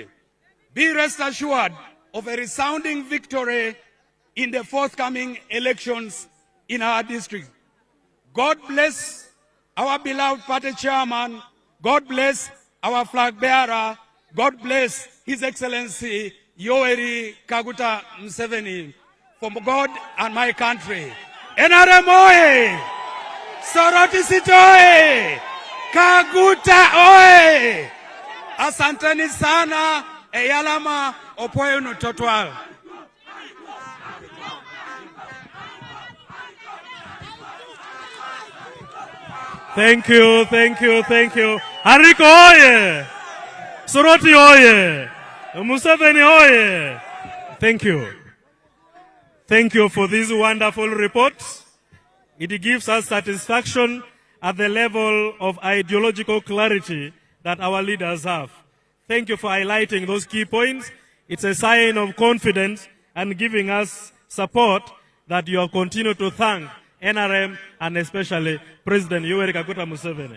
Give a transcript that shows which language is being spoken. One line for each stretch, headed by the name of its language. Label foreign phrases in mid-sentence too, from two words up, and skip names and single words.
English: Be rest assured of a resounding victory in the forthcoming elections in our district. God bless our beloved party chairman. God bless our flag bearer. God bless His Excellency Yoweri Kaguta Museveni, for God and my country. NRM oye! Soroti City oye! Kaguta oye!
Swahili: Asanteni sana,
Teso: eyalama opoyo nutotwal.
English: Thank you, thank you, thank you. Hariko oye! Soroti oye! Museveni oye! Thank you. Thank you for this wonderful report. It gives us satisfaction at the level of ideological clarity that our leaders have. Thank you for highlighting those key points. It's a sign of confidence and giving us support that you will continue to thank NRM and especially President Yoweri Kaguta Museveni.